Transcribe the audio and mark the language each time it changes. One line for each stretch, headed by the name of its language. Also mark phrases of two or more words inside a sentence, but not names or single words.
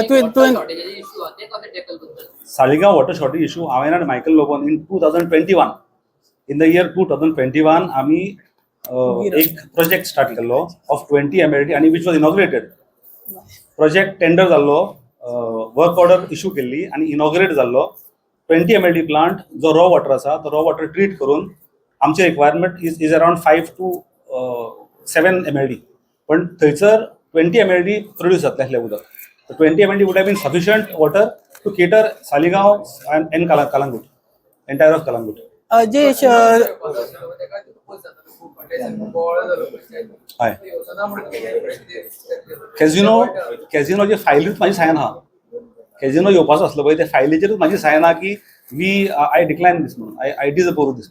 English: सालिगांव water shortage issue
Konkani: हांवें आनी मायकल लोबोन
English: in 2021 in the year 2021
Konkani: आमी एक
English: project start केल्लो of 20 MLD आनी which was inaugurated. project tender
Konkani: जाल्लो,
English: work order issue
Konkani: केल्ली आनी इनॉग्रेट जाल्लो. 20 MLD प्लांट जो
English: raw water
Konkani: आसा तो
English: raw water treat
Konkani: करून आमचे
English: requirement is around 5 to 7 MLD.
Konkani: पण थंयसर 20 MLD प्रोड्यूस जातलें आसलें उदक.
English: 20 MLD would have been sufficient water to cater Saligao and Kalangut, entire of Kalangut.
Konkani: अजय हय. कॅझिनो जे फायलीच म्हाजी सायन आहा. कॅझिनो येवपाचो आसलो पळय त्या फायलीचेरूच म्हाजी सायन आहा की
English: I decline this
Konkani: म्हणून,
English: I disapprove this.